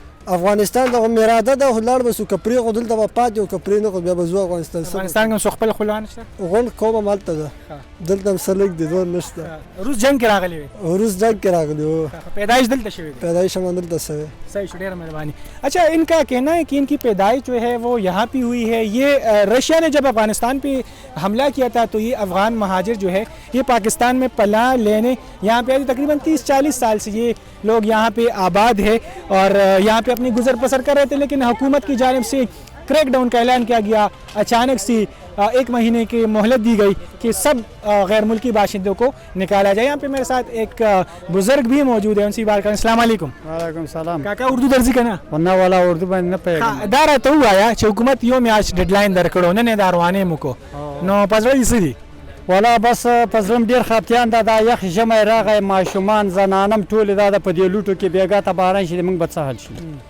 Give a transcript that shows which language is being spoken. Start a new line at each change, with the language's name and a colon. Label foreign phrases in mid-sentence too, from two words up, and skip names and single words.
Pashto: افغانستان دغه مراده ده خو لاړ به سو که پرېښو دلته به پاتې وو که پرې نه کړو بیا به ځو افغانستان. افغانستان کې څو خپل خپلوان شته؟ غونډ قوم هم هلته ده، دلته هم څه لږ دي، نور نشته. روس جنګ کې راغلي وي؟ روس جنګ کې راغلي وو. پیدائش دلته شوې ده؟ پیدائش هم دلته شوې. صحیح شو، ډېره مہربانی.
Urdu: اچھا، ان کا کہنا ہے کہ ان کی پیدائش جو ہے وہ یہاں پہ ہوئی ہے. یہ رشیا نے جب افغانستان پہ حملہ کیا تھا تو یہ افغان مہاجر جو ہے یہ پاکستان میں پناہ لینے یہاں پہ تقریباً 30-40 سال سے یہ لوگ یہاں پہ آباد ہے اور یہاں پہ اپنی گزر بسر کر رہے تھے. لیکن حکومت کی جانب سے کریک ڈاؤن کا اعلان کیا گیا، اچانک سے 1 مہینے کی مہلت دی گئی کہ سب غیر ملکی باشندوں کو نکالا جائے. یہاں پہ میرے ساتھ ایک بزرگ بھی موجود ہے، ان سے بات کریں.
Arabic: السلام علیکم. وعلیکم السلام.
Pashto: کاکا اردو درځي کنه؟ ونه والا اردو باندې نه پیږي. دا راته ووایه چې حکومت یو میاشت ډیډ لاین درکړو، نن یې دا روانې مو کو، نو په زړه دې څه دي؟ والا بس په زړه م ډېر خفګان ده. دا یخ ژمی راغی، ماشومان زنانم ټولې دا د په دې لوټو کې بېګا ته باران شي موږ به څه حل شي؟